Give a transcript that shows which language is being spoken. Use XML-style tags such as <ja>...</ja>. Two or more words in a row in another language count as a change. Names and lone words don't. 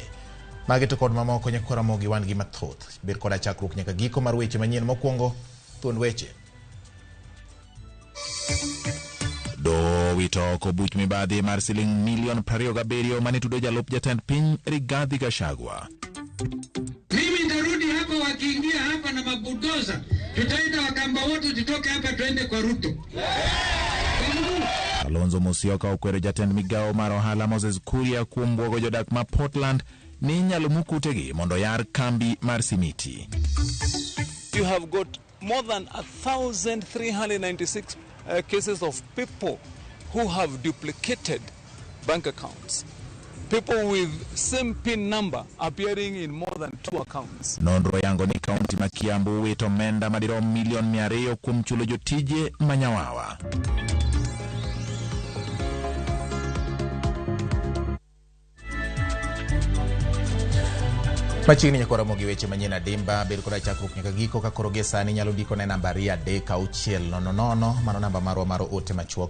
<luo>Magi to kod mamoko nyakwara Ramogi wan gi mathoth ber koda chakruok nyaka giko mar weche manyien mokwongo thuond weche. Do wito ko buch mibadhi mar siling milion 27 mane tudo jalup jatend piny Rigathi Gachagua.</luo> <sw>Mimi ndarudi hapa, wakiingia hapa na mabudoza tutaenda Wakamba wote tutoke hapa tuende kwa Ruto.</sw> <luo>Alonzo Musyoka okwero jatend Migago mar ohala Moses Kuria kuom bwogo jodak ma Portland ni nyalo mukutegi mondo yar kambi mar simiti.</luo> <en>You have got more than 1,396 cases of people who have duplicated bank accounts. People with same PIN number appearing in more than 2 accounts.</en> <luo>Nonro yango ni kaunti ma Kiambu wito menda madirom milion 200 kuom chulo jotije manyawawa. Machiegni nyakwara Ramogi weche manyien adimba ber koda chakruok nyaka giko ka koro gie sani nyalo ndiko ne namba 36000 mano namba marwa mar ote machuok.</luo>